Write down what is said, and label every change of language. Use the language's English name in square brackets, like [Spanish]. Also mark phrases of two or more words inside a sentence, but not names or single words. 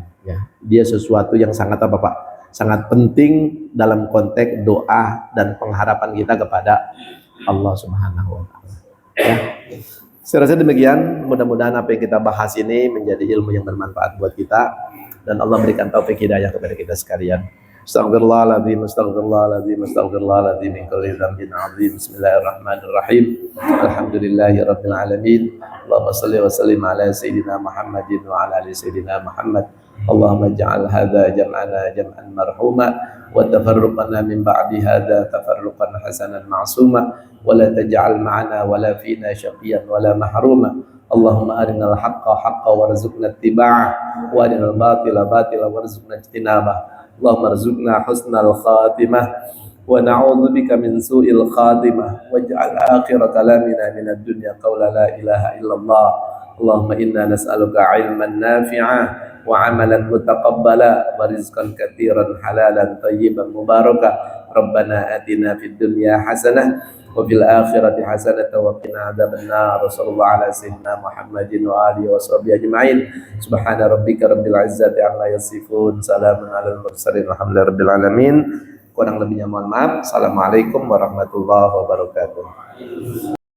[Indonesian] Ya, dia sesuatu yang sangat apa Pak? Sangat penting dalam konteks doa dan pengharapan kita kepada Allah [Arabic] سبحانه وتعالى. [Indonesian] Ya. Saya rasa demikian. Mudah-mudahan apa yang kita bahas ini menjadi ilmu yang bermanfaat buat kita dan Allah berikan taufik hidayah kepada kita sekalian. [Arabic] أستغفر الله العظيم أستغفر الله العظيم أستغفر الله العظيم من كل ذنب عظيم. بسم الله الرحمن الرحيم الحمد لله رب العالمين. اللهم صل وسلم على سيدنا محمد وعلى آل سيدنا محمد. اللهم اجعل جمعنا هذا جمعا مرحوما وتفرقنا من بعد هذا تفرقا معصوما ولا تجعل معنا ولا فينا شقيا ولا محروما. اللهم أرنا الحق حقا وارزقنا اتباعه وأرنا الباطل باطلا وارزقنا اجتنابه. اللهم ارزقنا حسن الخاتمة ونعوذ بك من سوء الخاتمة واجعل آخر كلامنا من الدنيا قول لا إله إلا الله. اللهم إنا نسألك علما نافعا وعملا متقبلا ورزقا كثيرا حلالا طيبا مباركا. ربنا آتنا في الدنيا حسنة وفي الآخرة حسنة وقنا عذاب النار. صلى الله على سيدنا محمد وعلى آله وصحبه أجمعين. سبحان ربك رب العزة عما يصفون. سلام على المرسلين. الحمد لله رب العالمين. [Indonesian] Kurang lebihnya mohon maaf. [Arabic] السلام عليكم ورحمة الله وبركاته.